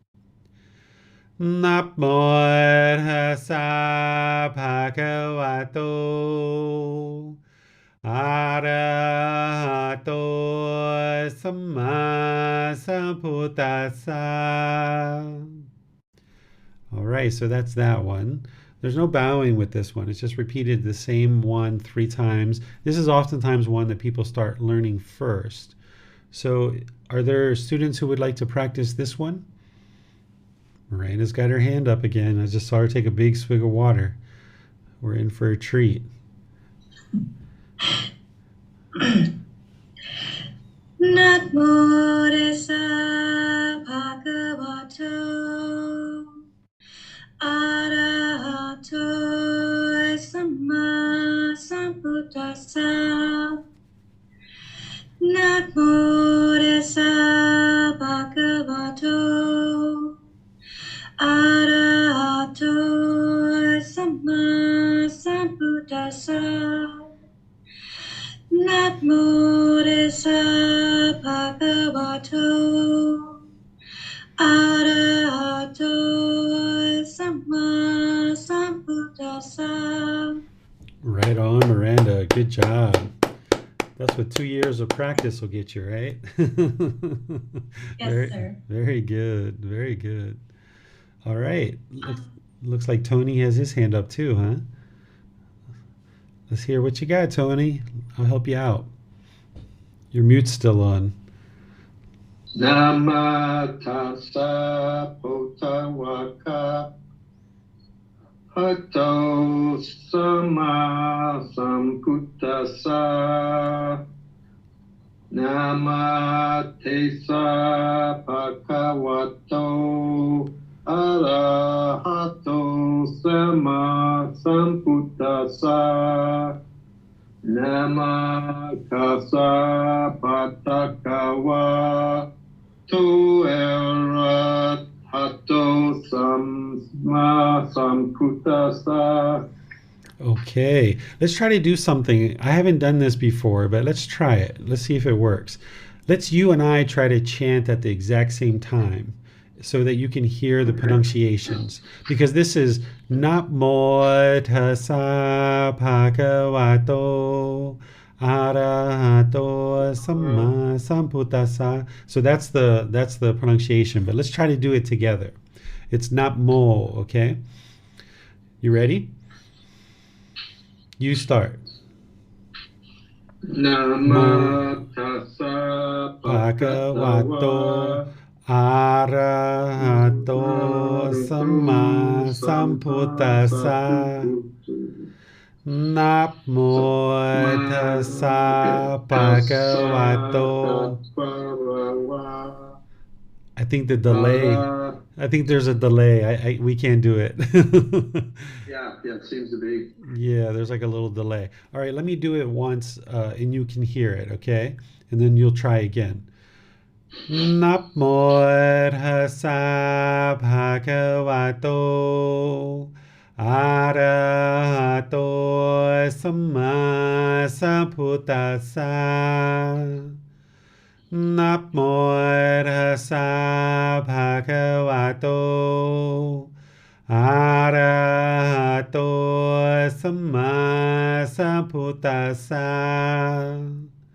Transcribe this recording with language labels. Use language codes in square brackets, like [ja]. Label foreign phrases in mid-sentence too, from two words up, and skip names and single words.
[pi] Namo Tassa Bhagavato Arahato Samma Sambuddhassa. [en] All right, so that's that one. There's no bowing with this one. It's just repeated the same one 3 times. This is oftentimes one that people start learning first. So are there students who would like to practice this one? Miranda's got her hand up again. I just saw her take a big swig of water. We're in for a treat. [pi] Namo Tassa Bhagavato Arahato Samma Sambuddhassa. Namo Tassa Bhagavato Arahato Samma Sambuddhassa. Namo Tassa Bhagavato Arahato Samma Sambuddhassa. [en] Right on, Miranda. Good job. That's what 2 years of practice will get you, right? Yes, sir. Very good. Very good. All right. Looks like Tony has his hand up too, huh? Let's hear what you got, Tony. I'll help you out. Your mute's still on. [pi] Nama tassa potawaka hato sama sambuddhassa. Nama tessa bhagavato arahato sama sambuddhassa. Nama kassa patakawa to arahato sama sambuddhassa. [en] Okay, let's try to do something. I haven't done this before, but let's try it. Let's see if it works. Let's you and I try to chant at the exact same time so that you can hear the pronunciations. Because this is [pi] Namo Tassa Bhagavato Arahato Samma Sambuddhassa. [en] So that's the pronunciation, but let's try to do it together. It's Namo, okay? You ready? You start. [pi] Nama tassa Bhagavato Arahato Samma Sambuddhassa. Namo Tassa Bhagavato. [en] I think there's a delay. We can't do it. Yeah, it seems to be. Yeah, there's like a little delay. All right, let me do it once and you can hear it, okay? And then you'll try again. [pi] Namo Tassa Bhagavato Arahato Samma Sambuddhassa. Namo Tassa Bhagavato Arahato Samma Sambuddhassa.